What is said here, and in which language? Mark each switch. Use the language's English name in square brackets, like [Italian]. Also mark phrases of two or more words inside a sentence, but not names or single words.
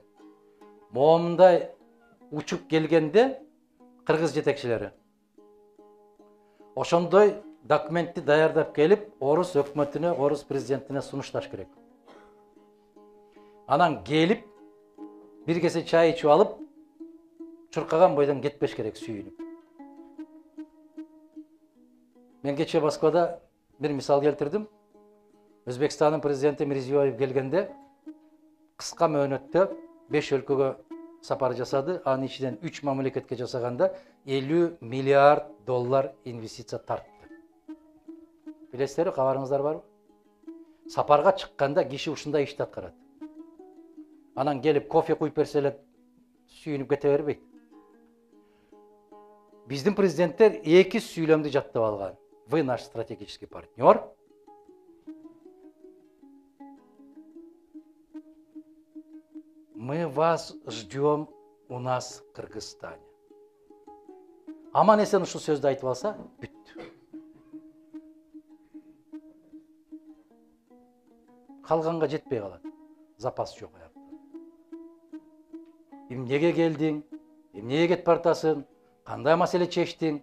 [Kyrgyz] Моундай учуп келгенде кыргыз жетекчилери ошондой документти даярдап келип, орус өкмөтүнө, орус президентине сунушташ керек. Анан келип, бир кесе чай ичип алып, чуркаган бойдон кетпеш керек сүйүнүп. Мен кече Москвада бир мисал келтирдим. Өзбекстандын президенти Мирзиёев келгенде кыска мөөнөттө 5 өлкөгө сапар жасады. Анын ичинен 3 мамлекетке жасаганда 50 миллиард доллар инвестиция тартты. Билесиздерби, кабарыңыздар барбы? Сапарга чыкканда киши ушундай ишти аткарат. Анан келип кофе куюп берсе эле сүйүнүп кете бербейт. Биздин президенттер эки сүйлөмдү жаттап алган. [Russian] Вы наш стратегический партнер. Мы вас ждем у нас в Кыргызстане. [Kyrgyz] Аман эсен ушул сөздү айтып алса, бүттү. Калганга жетпей калат. Запас жок аякта. Эмнеге келдиң? Эмнеге кетип бартасың? Кандай маселе чечтиң?